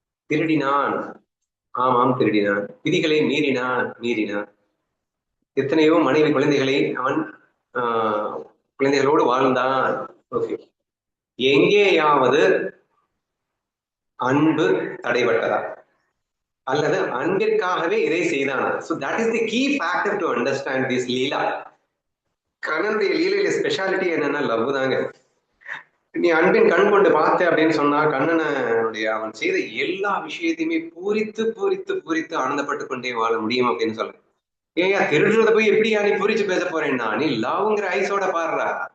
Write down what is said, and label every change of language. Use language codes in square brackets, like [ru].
[ta] திருடினான், ஆமாம் திருடினான். விதிகளை மீறினான். எத்தனையோ மனைவி குழந்தைகளை அவன் குழந்தைகளோடு வாழ்ந்தான். ஓகே, எங்கேயாவது அன்பு தடைபட்டதா அல்லது அன்பிற்காகவே இதை செய்தானா? [en] So that is the key factor to understand this leela. [ta] கண்ணனுடைய லீலையில ஸ்பெஷாலிட்டி என்னன்னா லவ் தாங்க. நீ அன்பின் கண் கொண்டு பார்த்த அப்படின்னு சொன்னா கண்ணனுடைய அவன் செய்த எல்லா விஷயத்தையுமே பூரித்து பூரித்து பூரித்து ஆனந்தப்பட்டு கொண்டே வாழ முடியும் அப்படின்னு சொல்ல. ஏயா திருடுறத போய் எப்படியா நீ புரிச்சு பேச போறேன்னா? நீ லவ்ங்கிற ஐஸோட பாடுறா.